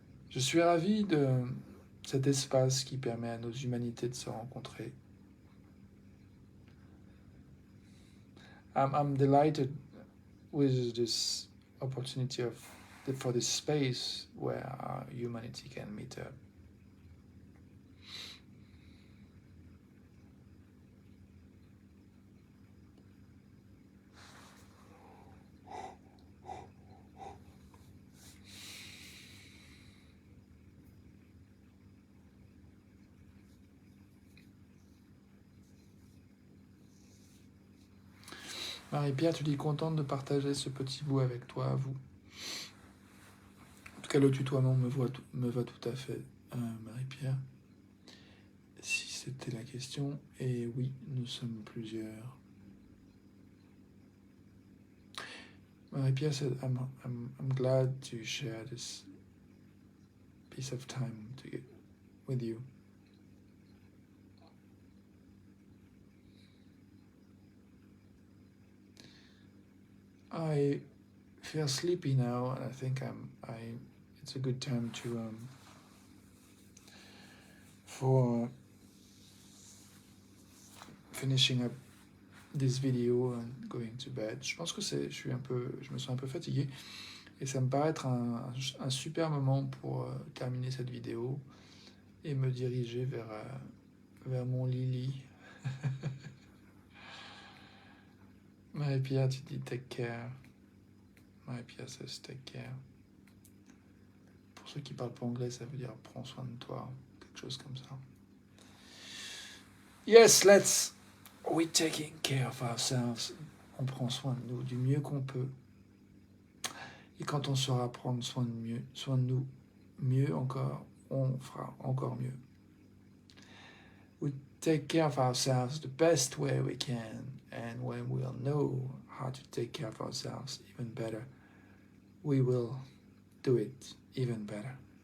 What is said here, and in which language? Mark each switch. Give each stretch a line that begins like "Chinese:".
French: Je suis ravi de cet espace qui permet à nos humanités de se rencontrer.
English: I'm delighted with this opportunity for this space where our humanity can meet up.
French: Marie-Pierre, tu dis contente de partager ce petit bout avec toi, à vous. En tout cas, le tutoiement me va tout à fait, Marie-Pierre. Si c'était la question, et oui, nous sommes plusieurs.
English: Marie-Pierre said, I'm glad to share this piece of time with you. I feel sleepy now, and I think it's a good time to for finishing up this video and going to bed.
French: Je pense que je me sens un peu fatigué, et ça me paraît être un super moment pour terminer cette vidéo et me diriger vers mon lit.
English: Marie-Pierre,
French: tu dis
English: take care. Marie-Pierre says take care.
French: Pour ceux qui parlent pas anglais, ça veut dire prends soin de toi, quelque chose comme ça.
English: Yes, we're taking care of ourselves.
French: On prend soin de nous du mieux qu'on peut. Et quand on saura prendre soin de nous mieux encore, on fera encore mieux.
English: We take care of ourselves the best way we can, and when we'll know how to take care of ourselves even better, we will do it even better.